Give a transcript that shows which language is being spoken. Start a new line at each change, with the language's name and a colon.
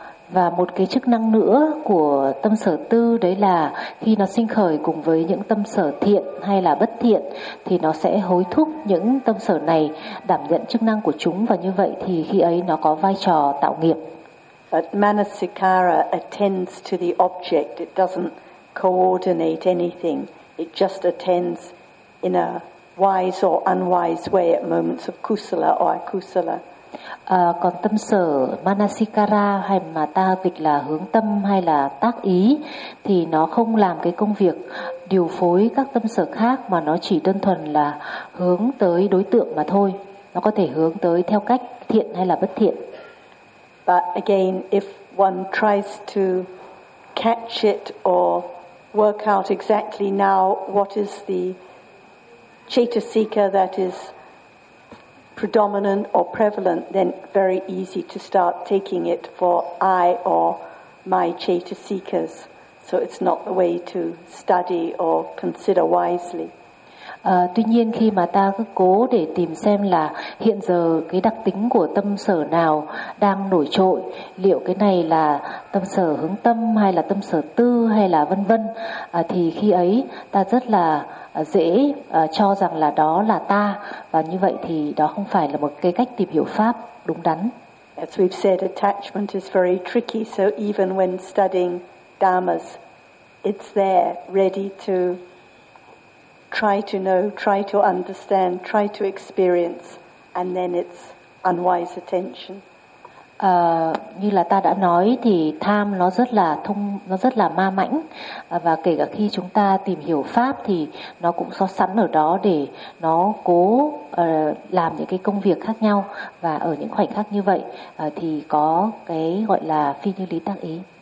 Vietnamese: Và một cái chức năng nữa của tâm sở tư đấy là khi nó sinh khởi cùng với những tâm sở thiện hay là bất thiện thì nó sẽ hối thúc những tâm sở này đảm nhận chức năng của chúng và như vậy thì khi ấy nó có vai trò tạo nghiệp.
English: But manasikara attends to the object. It doesn't coordinate anything. It just attends in a wise or unwise way at moments of kusala or akusala.
Vietnamese: Còn tâm sở manasikara hay mà ta dịch là hướng tâm hay là tác ý thì nó không làm cái công việc điều phối các tâm sở khác mà nó chỉ đơn thuần là hướng tới đối tượng mà thôi. Nó có thể hướng tới theo cách thiện hay là bất thiện.
English: But again, if one tries to catch it or work out exactly now what is the chaitasika that is predominant or prevalent, then very easy to start taking it for I or my chaitasikas. So it's not the way to study or consider wisely.
Vietnamese: Tuy nhiên khi mà ta cứ cố để tìm xem là hiện giờ cái đặc tính của tâm sở nào đang nổi trội, liệu cái này là tâm sở hướng tâm hay là tâm sở tư hay là vân vân, thì khi ấy ta rất là dễ cho rằng là đó là ta, và như vậy thì đó không phải là một cái cách tìm hiểu pháp đúng đắn.
English: As we've said, attachment is very tricky, so even when studying dharmas, it's there ready to try to know, try to understand, try to experience, and then it's unwise attention.
Vietnamese: Như là ta đã nói thì tham nó rất là thông, nó rất là ma mãnh, và kể cả khi chúng ta tìm hiểu pháp thì nó cũng có sẵn ở đó để nó cố làm những cái công việc khác nhau, và ở những khoảnh khắc như vậy thì có cái gọi là phi như lý tác ý.